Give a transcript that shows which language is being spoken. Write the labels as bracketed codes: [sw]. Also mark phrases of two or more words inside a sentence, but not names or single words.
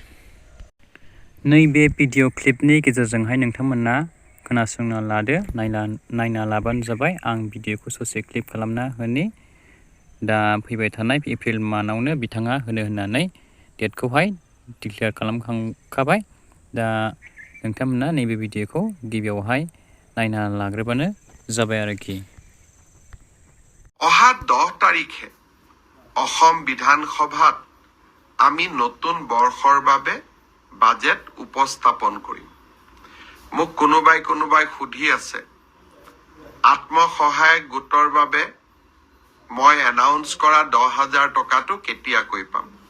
[brx] नैबे भिडिअ क्लिपनि गेजेरजोंहाय नोंथांमोना खोनासंना लादो नायना लाबानो जाबाय आं भिडिअखौ ससे क्लिप खालामना होनि दा फैबाय थानाय [en] April monthआवनो [brx] बिथाङा होनो होननानै डेटखौहाय डिक्लेयार खालामखांखाबाय दा नोंथांमोना नैबे भिडिअखौ गिबियावहाय नायना लाग्रोबानो जाबाय आरोखि [as] অহা 10 তাৰিখে অসম বিধানসভাত আমি নতুন বৰ্ষৰ বাবে বাজেট উপস্থাপন কৰিম মোক কোনোবাই সুধি আছে আত্মসহায়ক গোটৰ বাবে মই এনাউন্স কৰা 10,000 টকাটো কেতিয়াকৈ পাম